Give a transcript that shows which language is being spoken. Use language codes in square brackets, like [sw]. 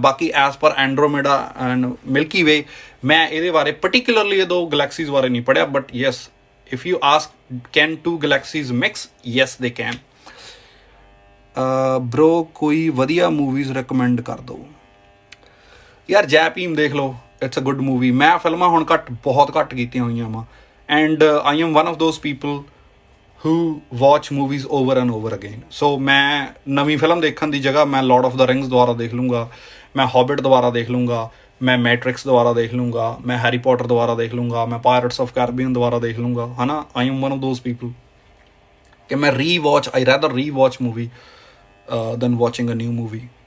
[pa] ਬਾਕੀ as per ਐਂਡਰੋਮੇਡਾ and Milky ਵੇ, ਮੈਂ ਇਹਦੇ ਬਾਰੇ ਪਰਟੀਕੂਲਰਲੀ ਇਹ ਦੋ ਗਲੈਕਸੀਜ਼ ਬਾਰੇ ਨਹੀਂ ਪੜ੍ਹਿਆ, [en] But yes if you ask can two galaxies mix, yes they can. [pa] ਬਰੋ ਕੋਈ ਵਧੀਆ ਮੂਵੀਜ਼ ਰਿਕਮੈਂਡ ਕਰ ਦਿਓ ਯਾਰ। ਜੈ ਭੀਮ ਦੇਖ ਲਓ, [en] It's a good movie. [pa] ਮੈਂ ਫਿਲਮਾਂ ਹੁਣ ਬਹੁਤ ਘੱਟ ਕੀਤੀਆਂ ਹੋਈਆਂ ਵਾ, [en] And I am one of those people who watch movies over and over again. [hi] So मैं नवी फिल्म देखने की जगह मैं लॉर्ड ऑफ द रिंग्स दोबारा देख लूँगा, मैं हॉबिट दोबारा देख लूँगा, मैं मैट्रिक्स दोबारा देख लूँगा, मैं हैरी पॉटर दोबारा देख लूँगा, मैं पायरेट्स ऑफ कैरिबियन दोबारा देख लूँगा, है ना. [en] I am one of those people [hi] कि मैं [en] I rather rewatch movie than watching a new movie.